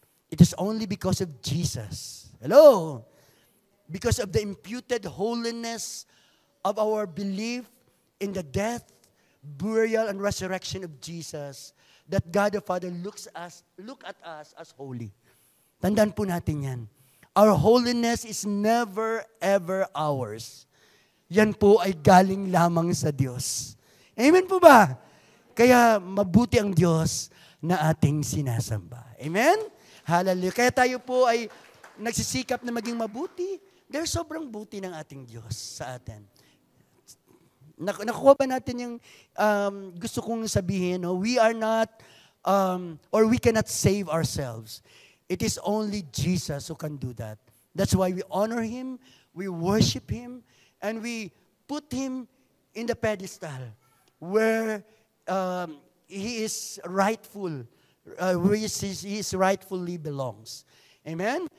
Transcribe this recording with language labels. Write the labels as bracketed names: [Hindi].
[English] It is only because of Jesus. Hello? Because of the imputed holiness of our belief in the death, burial, and resurrection of Jesus, that God the Father look at us as holy. [Filipino] Tandaan po natin yan. [English] Our holiness is never, ever ours. [Filipino] Yan po ay galing lamang sa Diyos. Amen po ba? Kaya mabuti ang Diyos na ating sinasamba. Amen? Hallelujah. Kaya tayo po ay nagsisikap na maging mabuti. Dahil sobrang buti ng ating Diyos sa atin. Nakuha ba natin yung gusto kong sabihin, no? [English] We are not, or we cannot save ourselves. It is only Jesus who can do that. That's why we honor Him, we worship Him, and we put Him in the pedestal where He is rightful, where He is rightfully belongs. Amen?